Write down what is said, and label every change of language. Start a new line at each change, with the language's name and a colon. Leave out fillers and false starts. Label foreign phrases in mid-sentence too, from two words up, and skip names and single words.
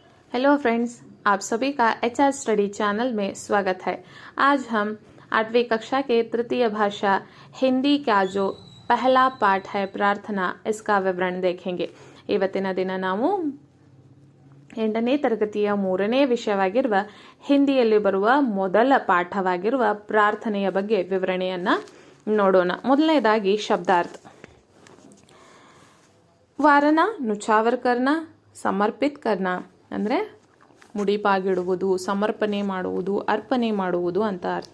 English: Hello friends,
Hindi: आप सभी का HR स्टडी चैनल में स्वागत है। आज हम 8वीं कक्षा के तृतीय भाषा हिंदी का जो पहला पाठ है प्रार्थना, इसका विवरण देखेंगे।
Kannada: ಇವತ್ತಿನ ದಿನ ನಾವು 8ನೇ ತರಗತಿಯ 3ನೇ ವಿಷಯವಾಗಿರುವ ಹಿಂದಿಯಲ್ಲಿ ಬರುವ ಮೊದಲ ಪಾಠವಾಗಿರುವ ಪ್ರಾರ್ಥನೆಯ ಬಗ್ಗೆ ವಿವರಣೆಯನ್ನ ನೋಡೋಣ। ಮೊದಲನೇದಾಗಿ ಶಬ್ದಾರ್ಥ।
Hindi: वारना न्योछावर करना, समर्पित करना
Kannada: ಅಂದರೆ ಮುಡಿಪಾಗಿಡುವುದು, ಸಮರ್ಪಣೆ ಮಾಡುವುದು, ಅರ್ಪಣೆ ಮಾಡುವುದು ಅಂತ ಅರ್ಥ।